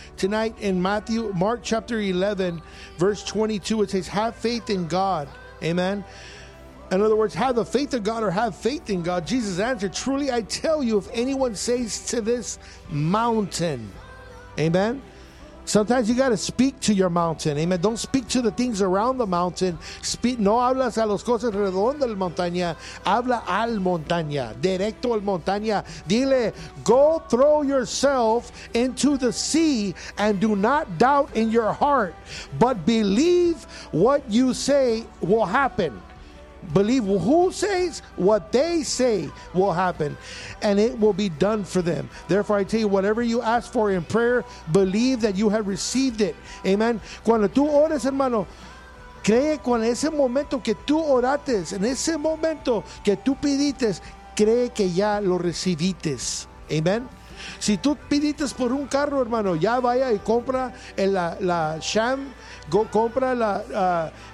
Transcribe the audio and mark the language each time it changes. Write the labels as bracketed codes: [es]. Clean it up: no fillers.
[en] Tonight in Mark chapter 11, verse 22, it says, have faith in God. Amen. In other words, have the faith of God or have faith in God. Jesus answered, truly I tell you, if anyone says to this mountain, amen. Sometimes you got to speak to your mountain. Amen. Don't speak to the things around the mountain. Speak. [es] No hablas a los cosas alrededor del montaña. Habla al montaña. Directo al montaña. Dile, [en] go throw yourself into the sea and do not doubt in your heart. But believe what you say will happen. Believe who says what they say will happen, and it will be done for them. Therefore, I tell you, whatever you ask for in prayer, believe that you have received it. Amen. [es] Cuando tú oras, hermano, cree con ese momento que tú orates, en ese momento que tú pidiste, cree que ya lo recibiste. Amen. Si tú pidiste por un carro, hermano, ya vaya y compra la sham, [en] go [es] compra la.